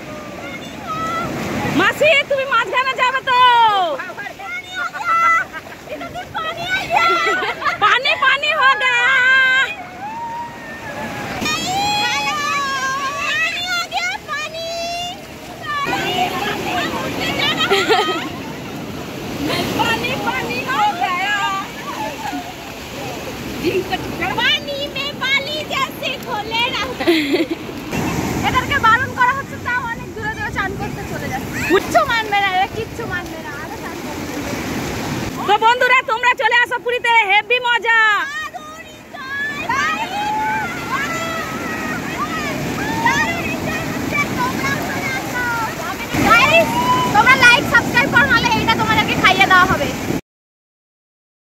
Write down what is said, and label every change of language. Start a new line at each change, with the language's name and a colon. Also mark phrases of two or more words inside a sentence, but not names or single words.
Bangla: মাসি তুমি মাঝখানে যাবে তো?
Hindi: पानी पानी होगा। पानी पानी हो गया, पानी में पानी जैसे खोले ना।
Bangla: এদেরকে বারণ করা হচ্ছে, তাও অনেক দূরে দূরে চান করতে চলে যাচ্ছে। কিচ্ছু মানবে না এরা, কিচ্ছু মানবে না। তো বন্ধুরা তোমরা চলে আসো পুরীতে, হেভি মজা। তোমরা
English: like subscribe
Bangla: করো, নাহলে এটা তোমাদেরকে খাইয়ে দেওয়া হবে।